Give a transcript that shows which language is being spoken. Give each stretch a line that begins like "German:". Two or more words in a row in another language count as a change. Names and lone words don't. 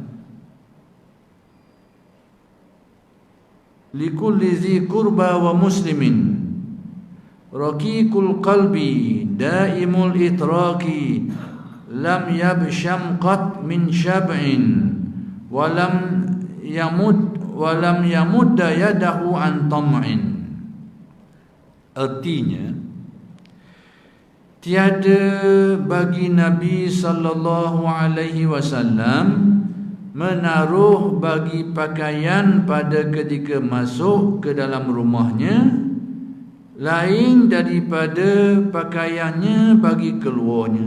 Arabic: و مسلمين رقيق القلب دائم الإطراق لم يبشم قط من شبع و لم يمد يده عن طمع.
Malay: Artinya, tiada bagi Nabi
Arabic: صلى الله عليه وسلم
Malay: menaruh bagi pakaian pada ketika masuk ke dalam rumahnya lain daripada pakaiannya bagi keluarnya.